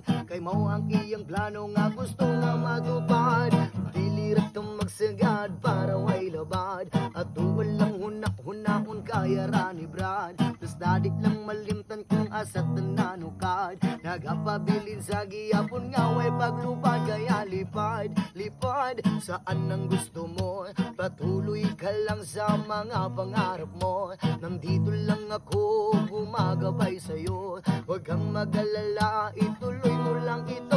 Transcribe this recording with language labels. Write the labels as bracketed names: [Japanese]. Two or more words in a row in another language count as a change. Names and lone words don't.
[Cebuano] Kay mao ang iyang plano nga gusto nga matupad. Dili ratong magsagad para way labad. At tuwal lang hunak-hunakon kaya ra ni Brad. Tas dadik lang malimtan kung asa tananukad. Nagapabilin sa giyapon nga way paglupad. [Filipino] Kaya lipad, lipad saan ang gusto mo. Patuloy ka lang sa mga pangarap mo. Nandito lang ako gumagabay sa'yo. Huwag kang mag-alala, ituloy mo lang ito.